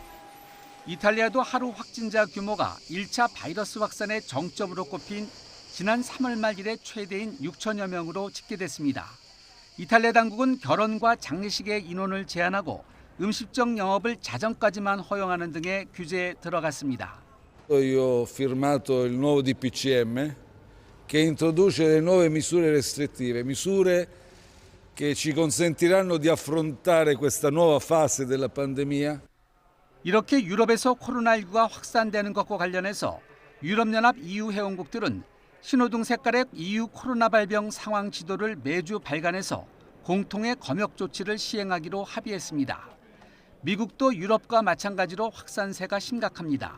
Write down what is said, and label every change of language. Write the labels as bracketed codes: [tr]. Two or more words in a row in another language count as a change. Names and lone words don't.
[ko] 이탈리아도 하루 확진자 규모가 1차 바이러스 확산의 정점으로 꼽힌 지난 3월 말 이래 최대인 6천여 명으로 집계됐습니다. 이탈리아 당국은 결혼과 장례식의 인원을 제한하고 음식점 영업을 자정까지만 허용하는 등의 규제에 들어갔습니다. [it] Io ho firmato il nuovo DPCM che introduce le nuove misure restrittive, misure che ci consentiranno di affrontare questa nuova fase della pandemia. [ko] 이렇게 유럽에서 코로나19가 확산되는 것과 관련해서 유럽연합 EU 회원국들은 신호등 색깔의 EU 코로나 발병 상황 지도를 매주 발간해서 공통의 검역 조치를 시행하기로 합의했습니다. 미국도 유럽과 마찬가지로 확산세가 심각합니다.